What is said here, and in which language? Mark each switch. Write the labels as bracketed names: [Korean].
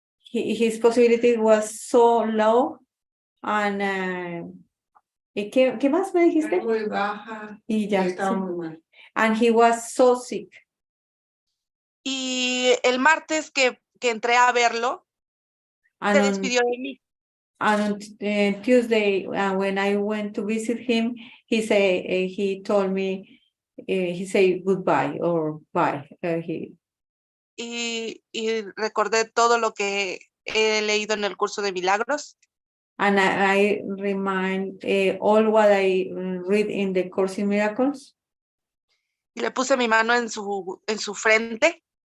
[English] His possibility was so low and ¿qué más me dijiste? [Spanish] Era muy baja. Y ya Estaba sí. muy mal. [English] And he was so sick. [Spanish] Y el martes que entré a verlo, se despidió de mí. [English] And on Tuesday, when I went to visit him, he told me, he said goodbye or bye. [Spanish] Y recordé todo lo que he leído en el curso de milagros. [English] And I remind all what I read in the Course in Miracles. [Spanish] Y le puse mi mano en su frente.